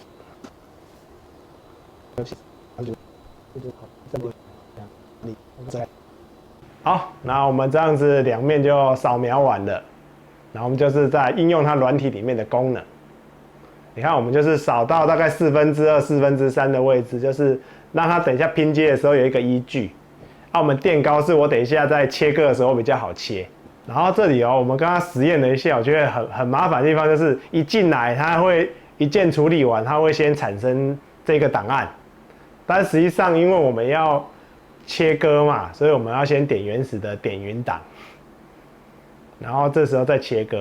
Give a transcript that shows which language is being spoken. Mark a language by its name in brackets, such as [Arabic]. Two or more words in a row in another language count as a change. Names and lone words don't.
[Chinese] 好，那我們這樣子2面就掃描完了，然後我們就是在應用它軟體裡面的功能。你看，我們就是掃到大概2/4、3/4的位置，就是讓它等一下拼接的時候有一個依據。我們墊高是我等一下在切割的時候比較好切。然後這裡我們剛剛實驗了一下，我覺得很麻煩的地方就是一進來它會一鍵處理完，它會先產生這個檔案。但實際上，因為我們要切割嘛，所以我們要先點原始的點雲檔，然後這時候再切割。